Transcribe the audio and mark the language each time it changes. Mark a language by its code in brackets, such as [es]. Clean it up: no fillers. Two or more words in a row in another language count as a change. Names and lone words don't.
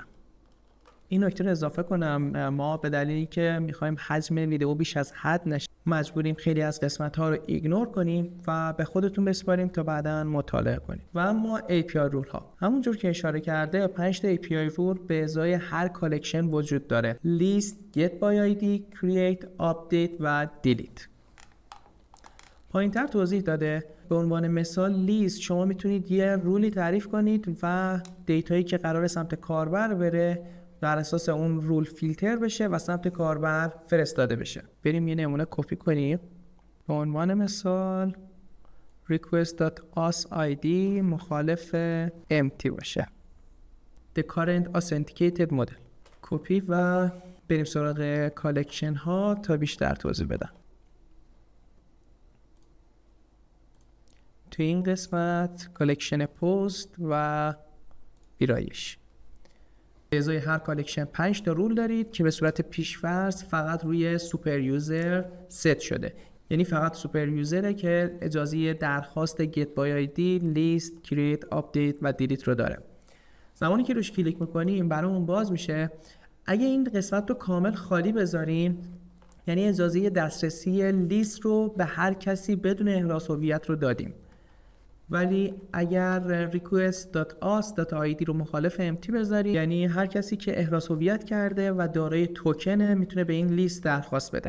[fa] این نکته رو اضافه کنم، ما به دلیلی که میخوایم حجم ویدیو بیش از حد نشه مجبوریم خیلی از قسمت ها رو ایگنور کنیم و به خودتون بسپاریم تا بعداً مطالعه کنیم. و اما [en] API role [fa] ها همونجور که اشاره کرده 5 تا [en] API role [fa] به ازای هر کالکشن وجود داره: [en] list, get by ID, create, update و delete. [fa] پایین‌تر توضیح داده. به عنوان مثال لیست شما میتونید یه رولی تعریف کنید و دیتایی که قرار سمت کاربر بره بر اساس اون رول فیلتر بشه و سمت کاربر فرستاده بشه. بریم یه نمونه کپی کنیم. به عنوان مثال request.ask.id مخالف empty باشه. [en] The current authenticated model. [fa] کپی و بریم سراغ کالکشن ها تا بیشتر توضیح بدم. تو این قسمت کالکشن پست و ویرایش. به ازای هر کالکشن 5 تا رول دارید که به صورت پیش‌فرض فقط روی [en] super user [fa] ست شده. یعنی فقط [en] super user [fa] که اجازه درخواست [en] get by ID, list, create, update [fa] و delete رو داره. زمانی که روش کلیک میکنیم برامون باز میشه. اگه این قسمت رو کامل خالی بذاریم یعنی اجازه دسترسی لیست رو به هر کسی بدون احراز هویت رو دادیم. ولی اگر request.ask.id رو مخالف empty بذاری، یعنی هر کسی که احراز هویت کرده و دارای توکنه میتونه به این لیست درخواست بده.